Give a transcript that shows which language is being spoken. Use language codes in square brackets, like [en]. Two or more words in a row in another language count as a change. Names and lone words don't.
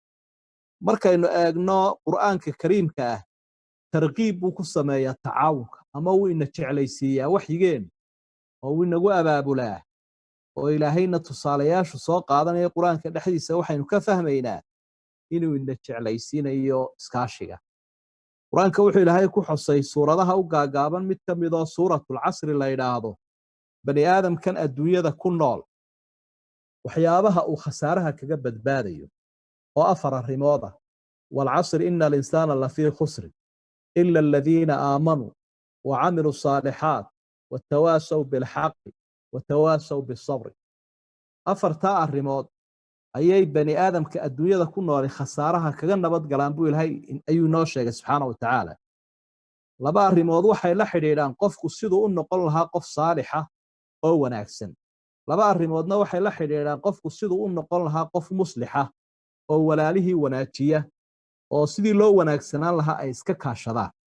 [so] markaynu eegno quraanka kariimka ah tarqiib uu ku sameeyaa tacaawunka ama uu ina jeclaysiiyaa waxyigeen oo uu inagu abaabulaa oo ilaahayna tusaalayaashu soo qaadanaya quraanka dhexdiisa waxaynu ka fahmaynaa inuu ina jeclaysiinayo iskaashiga quraanka wuxuu ilaahay ku xusay suuradaha u gaagaaban mid ka mid ah suuratul casri la yiraahdo bani aadamkan adduunyada ku nool waxyaabaha uu khasaaraha kaga badbaadayo oo afar arrimooda wal [ar] العصر إن الإنسان لفي خسر إلا الذين آمنوا وعملوا الصالحات وتواصوا بالحق وتواصوا بالصبر [so] afarta arrimood ayay bani aadamka adduunyada ku nool khasaaraha kaga nabad galaan buu ilaahay ayuu noo sheegay [ar] سبحانه وتعالى [so] laba arrimood waxay la xiriiraan qofku sidoo u noqon lahaa qof saalix ah oo wanaagsan laba arrimoodna waxay la xiriiraan qofku sidoo u noqon lahaa qof muslix ah oo walaalihii wanaajiya oo sidii loo wanaagsanaan lahaa ay iska kaashadaan